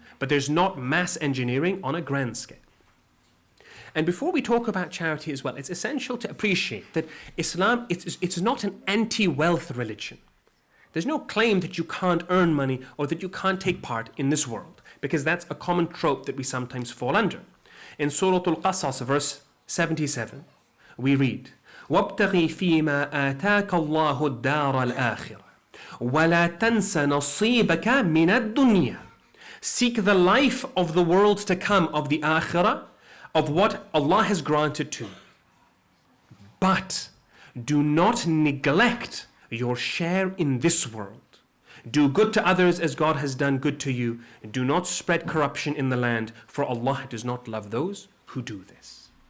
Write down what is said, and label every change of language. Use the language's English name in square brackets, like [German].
[English] But there's not mass engineering on a grand scale. And before we talk about charity as well, it's essential to appreciate that Islam, it's not an anti-wealth religion. There's no claim that you can't earn money or that you can't take part in this world, because that's a common trope that we sometimes fall under. In Surah Al-Qasas, verse 77, we read, [Arabic] وَابْتَغِي فِي مَا آتَاكَ اللَّهُ الدَّارَ الْآخِرَةِ وَلَا تَنْسَ نَصِيبَكَ مِنَ الدُّنْيَا. [English] Seek the life of the world to come, of the akhirah, of what Allah has granted to you. But do not neglect your share in this world. Do good to others as God has done good to you. Do not spread corruption in the land, for Allah does not love those who do this.